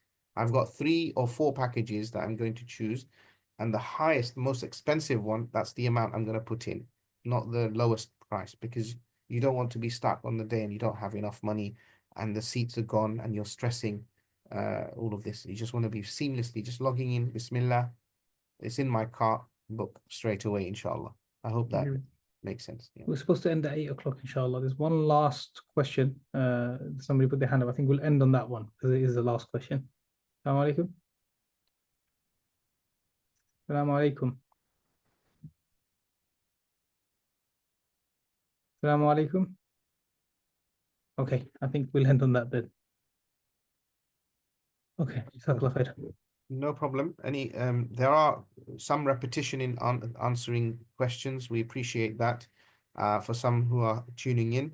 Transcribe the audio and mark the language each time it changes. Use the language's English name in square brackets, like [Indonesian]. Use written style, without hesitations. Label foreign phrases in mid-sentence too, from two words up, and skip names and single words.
[English] I've got 3 or 4 packages that I'm going to choose, and the highest, most expensive one, that's the amount I'm going to put in, not the lowest price, because you don't want to be stuck on the day and you don't have enough money and the seats are gone and you're stressing all of this. You just want to be seamlessly just logging in, Bismillah, it's in my cart, book straight away, inshallah. I hope that makes sense. Yeah. We're supposed to end at 8 o'clock, inshallah. There's one last question. Somebody put their hand up. I think we'll end on that one because it is the last question. [Arabic] السلام عليكم. السلام عليكم. السلام عليكم. [English] Okay, I think we'll end on that then. Okay, [Arabic] جزاك الله خير. [English] No problem. There are some repetition in answering questions. We appreciate that for some who are tuning in.